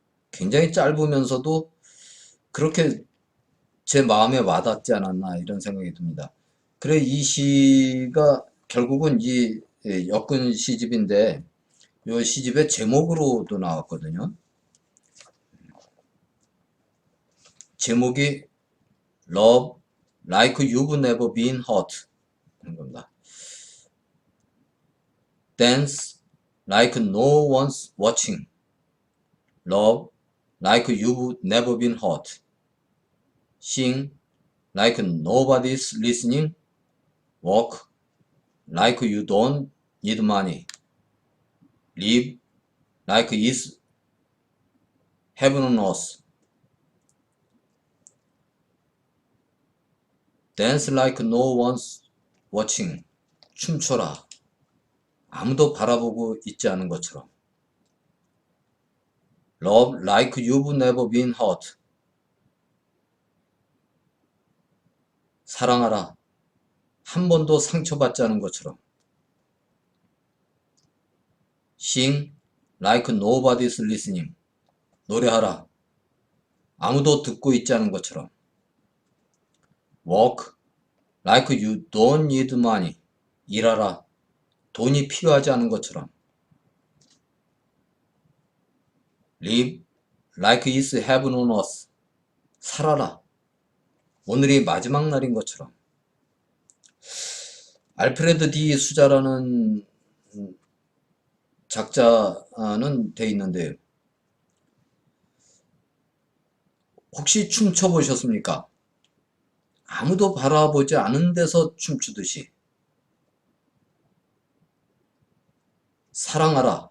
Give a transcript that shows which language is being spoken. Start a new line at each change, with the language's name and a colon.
Korean: 굉장히 짧으면서도 그렇게 제 마음에 와닿지 않았나 이런 생각이 듭니다. 그래 이 시가 결국은 이 엮은 시집인데 이 시집의 제목으로도 나왔거든요. 제목이 Love Like You've Never Been Hurt 하는 겁니다.
English: Dance Like No One's Watching. Love Like You've Never Been Hurt. Sing Like Nobody's Listening. Walk Like You Don't Need Money. Live Like It's Heaven on Earth. Dance Like No One's Watching.
Korean: 춤춰라. 아무도 바라보고 있지 않은 것처럼.
English: Love Like You've Never Been Hurt.
Korean: 사랑하라. 한 번도 상처받지 않은 것처럼.
English: Sing like nobody's listening.
Korean: 노래하라. 아무도 듣고 있지 않은 것처럼.
English: Work like you don't need money.
Korean: 일하라. 돈이 필요하지 않은 것처럼.
English: Live like it's heaven on earth.
Korean: 살아라. 오늘이 마지막 날인 것처럼. 알프레드 디 수자라는 작자는 돼 있는데 혹시 춤춰 보셨습니까? 아무도 바라보지 않은 데서 춤추듯이 사랑하라.